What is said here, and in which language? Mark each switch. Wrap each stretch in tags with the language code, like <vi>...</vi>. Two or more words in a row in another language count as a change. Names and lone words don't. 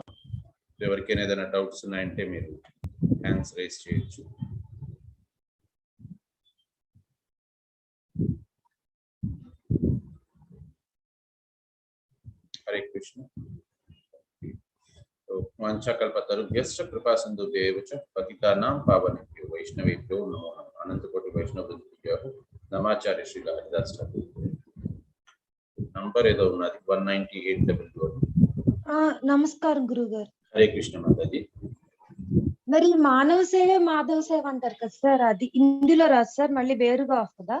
<te>ఎవరికైనా ఏదైనా డౌట్స్ ఉన్నాయంటే మీరు</te> <en>hands raise</en> <te>చేయొచ్చు. హరే కృష్ణ.</te> <sa>వాంఛాకల్పతరుభ్యశ్చ కృపాసింధుభ్యైవ చ పతితానాం పావనేభ్యో వైష్ణవేభ్యో నమో నమః. అనంతకోటి వైష్ణవభ్యో నమాచార్య శ్రీల హరిదాస్ ఠాకూర్.</sa> <te>నంబర్ ఏదో ఉన్నది 198 నమస్కారం గురుగారు. హరే కృష్ణ మాతాజీ. మరి మానవ సేవ మాధవ సేవ అంటారు కదా సార్, అది ఇందులో రాదు సార్, మళ్ళీ వేరుగా వస్తుందా?</te>